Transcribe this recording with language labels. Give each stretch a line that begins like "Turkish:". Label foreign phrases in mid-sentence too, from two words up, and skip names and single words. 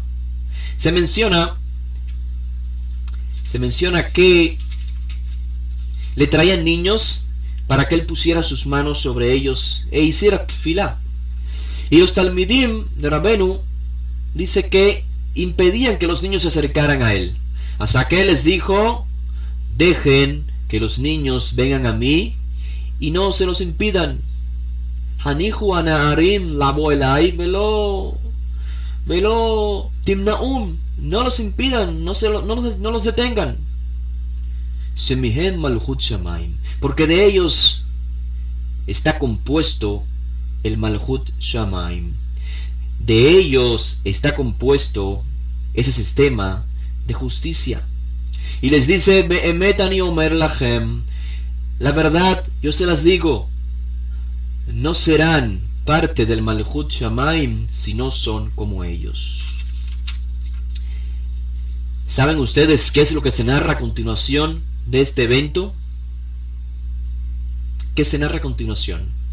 Spanish: Se menciona que le traían niños para que él pusiera sus manos sobre ellos e hiciera tefilá. Y los talmidim de Rabenu dice que impedían que los niños se acercaran a él, hasta que él les dijo: dejen que los niños vengan a mí y no se los impidan.
Hebrew: הניחו הנערים לבוא אלי ולא תמנעום,
Spanish: no los impidan, no los detengan.
Hebrew: שמהם מלכות שמים,
Spanish: porque de ellos está compuesto el
Hebrew: מלכות שמים.
Spanish: De ellos está compuesto ese sistema de justicia. Y les dice:
Hebrew: באמת אני אומר לכם,
Spanish: la verdad yo se las digo, no serán parte del
Hebrew: מלכות שמים
Spanish: si no son como ellos. ¿Saben ustedes qué es lo que se narra a continuación de este evento? ¿Qué se narra a continuación?